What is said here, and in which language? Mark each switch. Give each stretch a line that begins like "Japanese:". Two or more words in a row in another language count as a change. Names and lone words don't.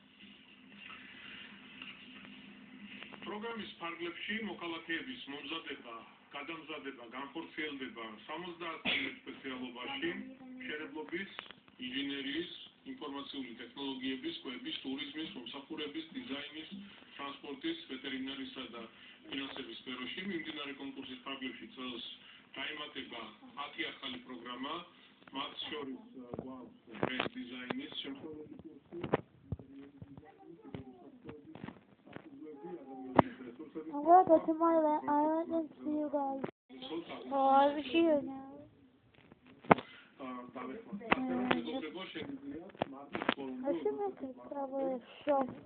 Georgian: პროგრამის ფარგლებში მოქალაქეების მომზადება, გადამზადება განხორციელდება 70 სპეციალობაში, მშენებლობის, ინჟინერიის, ინფორმაციული ტექნოლოგიების, კვების, ტურიზმის, მომსახურების, დიზაინის, ტრანსპორტის, ვეტერინარისა და ფინანსების სფეროში. მიმდინარე კონკურსის ფარგლებში წელს გაიმატება 10 ახალი პროგრამა, მათ შორის გვაქვს ბრენდ დიზაინის შემსრულებელი კურსი,
English: I'm gonna go to my island and see you guys. Oh, I'm here now. I should make a travel shop.